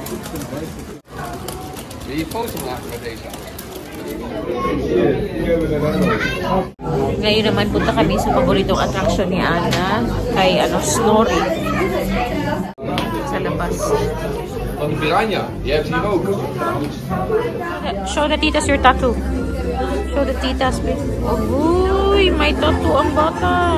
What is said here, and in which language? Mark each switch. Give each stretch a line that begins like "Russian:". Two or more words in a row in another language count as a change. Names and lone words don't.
Dutch: Wil je foto maken met deze?
Filipino: Ngayon naman punta kami sa paboritong attraction ni Ana, kay snorri. Sa labas.
Dutch: Van die piranha, die hebt hier ook.
English: Show the titas your tattoo. Show the titas, please.
Filipino: Uy, may tattoo ang bata.